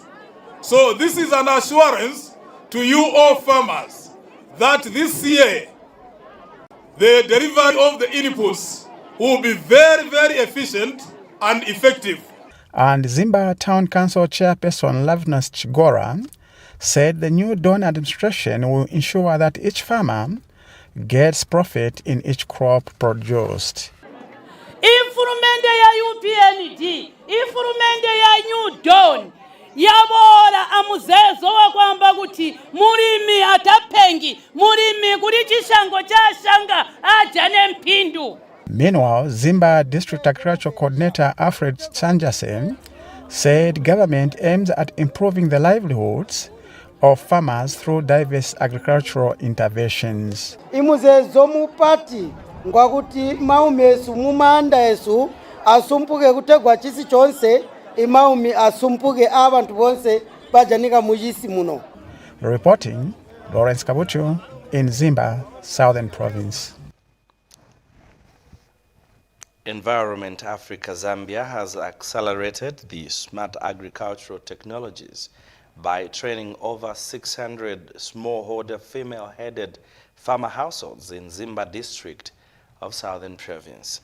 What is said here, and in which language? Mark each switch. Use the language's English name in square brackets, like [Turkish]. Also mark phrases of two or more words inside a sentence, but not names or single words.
[English] So this is an assurance to you all farmers that this year the delivery of the inputs will be very, very efficient and effective. And Zimba Town Council Chairperson Loveness Jigora said the new Dawn administration will ensure that each farmer gets profit in each crop produced. [Tonga (Zambia)] Ifurumende ya UPND, ifurumende ya New Dawn, yabora amuzezo wa kwamba kuti murimi atapengi, murimi kuri chishango cha shanga ajane mpindu. [English] Meanwhile, Zimba District Agricultural Coordinator Alfred Chanjase said government aims at improving the livelihoods of farmers through diverse agricultural interventions. [Tonga (Zambia)] Imuzezo mupati ngwakuti maumesu mumanda esu asumpuke kutegwa chisi chonse imaumi asumpuke abantu bonse bajanika mujisi muno. [English] Reporting, Lawrence Kabuchu in Zimba, Southern Province. Environment Africa Zambia has accelerated the smart agricultural technologies by training over 600 smallholder female-headed farmer households in Zimba district of Southern Province.